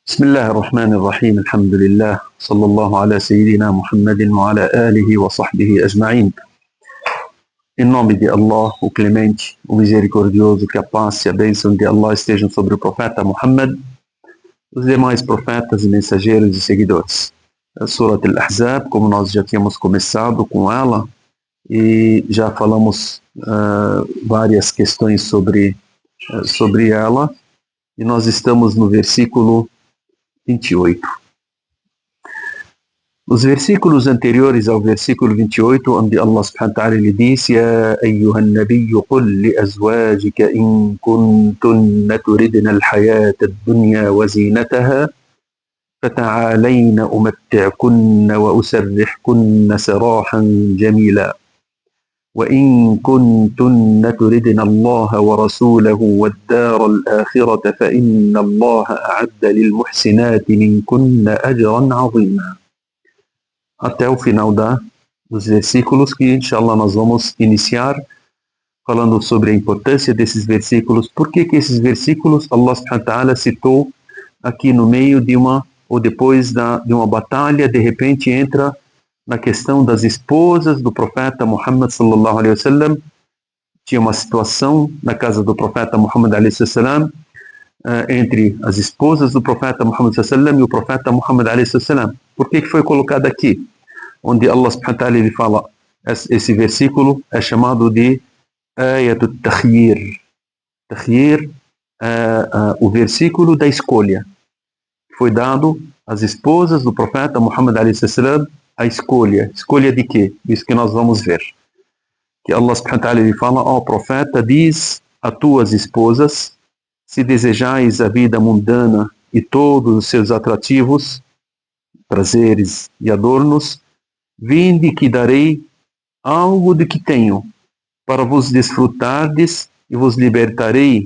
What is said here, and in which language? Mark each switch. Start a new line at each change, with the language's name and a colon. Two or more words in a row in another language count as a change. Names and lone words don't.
Arabic: بسم الله الرحمن الرحيم الحمد لله صلى الله على سيدنا محمد وعلى آله وصحبه أجمعين.
Portuguese: Em nome de Allah, o Clemente, o Misericordioso, que a paz e a bênção de Allah estejam sobre o profeta Muhammad, os demais profetas e mensageiros e seguidores. A Surat Al-Ahzab, como nós já tínhamos começado com ela, e já falamos várias questões sobre ela, e nós estamos no versículo 28. Os versículos anteriores ao versículo 28, onde Allah
Arabic: سبحانه وتعالى
Portuguese: lhe diz:
Arabic: يا أيها النبي قل لأزواجك إن كنتن تردن الحياة الدنيا وزينتها فتعالين أمتعكن وأسرحكن سراحا جميلا وإن كنتن تردن الله ورسوله والدار الآخرة فإن الله أعد للمحسنات منكن أجرا عظيما.
Portuguese: Até o final dos versículos, que inshallah nós vamos iniciar falando sobre a importância desses versículos. Por que esses versículos Allah
Arabic: سبحانه وتعالى
Portuguese: citou aqui no meio de uma, ou depois de uma batalha, de repente entra na questão das esposas do profeta Muhammad
Arabic: صلى الله عليه وسلم.
Portuguese: Tinha uma situação na casa do profeta Muhammad
Arabic: عليه وسلم
Portuguese: entre as esposas do profeta Muhammad
Arabic: صلى الله عليه وسلم
Portuguese: e o profeta Muhammad
Arabic: عليه وسلم.
Portuguese: Por que foi colocado aqui? Onde Allah
Arabic: سبحانه وتعالى
Portuguese: ele fala, esse versículo é chamado de
Arabic: آية التخيير.
Portuguese: Takhyir é o versículo da escolha. Foi dado às esposas do profeta Muhammad
Arabic: عليه وسلم
Portuguese: a escolha. Escolha de quê? Isso que nós vamos ver. Que Allah
Arabic: سبحانه وتعالى
Portuguese: ele fala: ó profeta, diz a tuas esposas, se desejais a vida mundana e todos os seus atrativos, prazeres e adornos, vinde que darei algo de que tenho, para vos desfrutardes e vos libertarei.